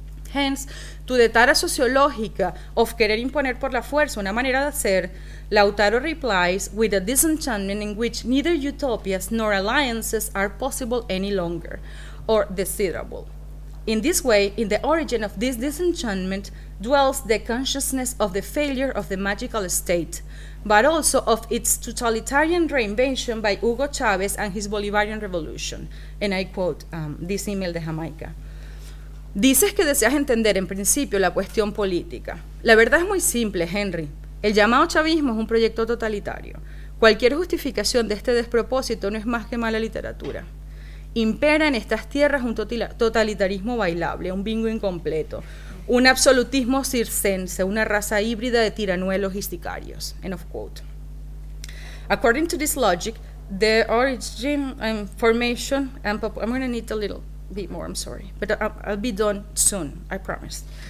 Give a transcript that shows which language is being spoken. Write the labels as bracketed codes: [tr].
[en] Hence, to the [es] tara sociológica [en] of [es] querer imponer por la fuerza una manera de hacer, [en] Lautaro replies with a disenchantment in which neither utopias nor alliances are possible any longer, or desirable. In this way, in the origin of this disenchantment dwells the consciousness of the failure of the magical state, but also of its totalitarian reinvention by Hugo Chávez and his Bolivarian revolution. And I quote this email de Jamaica. [es] Dices que deseas entender en principio la cuestión política. La verdad es muy simple, Henry. El llamado chavismo es un proyecto totalitario. Cualquier justificación de este despropósito no es más que mala literatura. Impera en estas tierras un totalitarismo bailable, un bingo incompleto, un absolutismo circense, una raza híbrida de tiranuelos y sicarios. [en] End of quote. According to this logic, the origin and formation, and I'm going to need a little bit more, I'm sorry, but I'll be done soon, I promise.